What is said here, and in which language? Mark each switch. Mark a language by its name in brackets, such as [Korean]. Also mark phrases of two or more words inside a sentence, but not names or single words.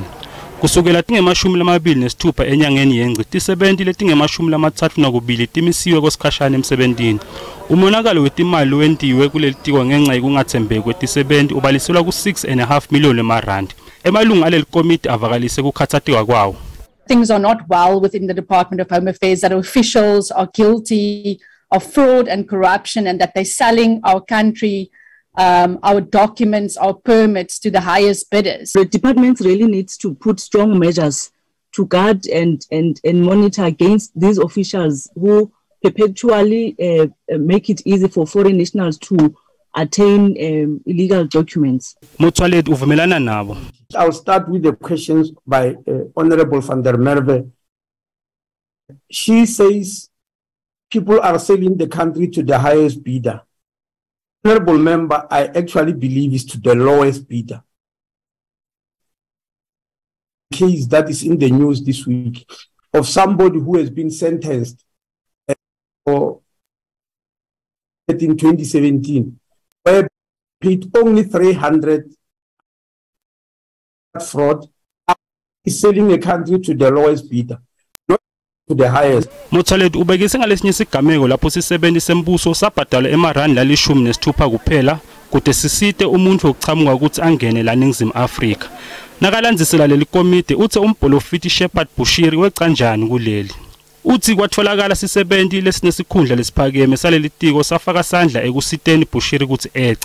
[Swati] Kusukela tinge-26 enyangeni yengci, tisebenti letinge-32 timisiwe kwesikhashana emsebentini. Umonakalo wetimali wentiwe kulelitiko ngenxa yokungathembeki kwetisebenti ubaliselwa ku6.5 million emarandi. Emalungu alelikomidi avakalise kukhathatheka kwawo. [English] Things are not well within the Department of Home Affairs, that officials are guilty of fraud and corruption and that they're selling our country, our documents, our permits to the highest bidders. The department really needs to put strong measures to guard and monitor against these officials who perpetually make it easy for foreign nationals to attain illegal documents. [Swati] Motsoaledi uvumelana nabo. [English] I'll start with the questions by Honorable van der Merwe. She says people are selling the country to the highest bidder. Honorable member, I actually believe is to the lowest bidder. Case that is in the news this week of somebody who has been sentenced for in 2017, where paid only 300 fraud, is selling a country to the lowest bidder, not to the highest. [Swati] Motsoaledi ubekise ngalesinye isigameko lapho sisebenti sembuso sabhadala emarandi la-16 kuphela kude sisite umuntu wokuchamuka ukuthi angene leningizimu Afrika. Nakalandzisela lelikomidi uthe umbholofiti Shepard Bushiri wecanjani kuleli. Uthi kwatholakala sisebenti lesinesikhundla lesiphakeme salelitiko safaka sandla ekusiteni Bushiri ukuthi echa.